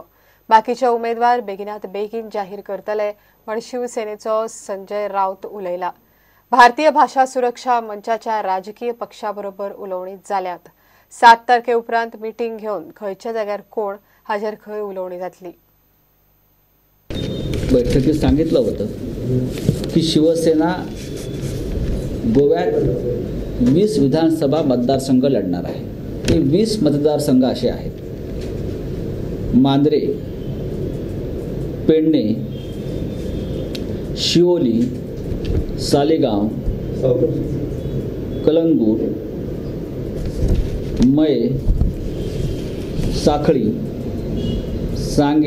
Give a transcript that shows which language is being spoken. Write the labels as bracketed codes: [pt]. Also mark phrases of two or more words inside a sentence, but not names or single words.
[kok] बाकीचे उमेदवार बेगिनात बेगीन जाहीर करतले म्हण शिवसेनेचो संजय राऊत उलयला। भारतीय भाषा सुरक्षा मंचाच्या राजकीय पक्षाबरोबर उलोवणीत जाल्यात। 7 तारखे उपरांत मीटिंग घेवन खंयच्या जाग्यार कोण हाजेर खंय उलोवणी जातली। [mr] बैठकीत सांगितलं होतं की शिवसेना गोव्यात 20 विधानसभा मतदारसंघ लढणार आहे। हे 20 मतदारसंघ असे आहेत: मांद्रे, पेडणे, शिवोली, सालेगाव, कलंगूट, मये, साखळी, सांगे,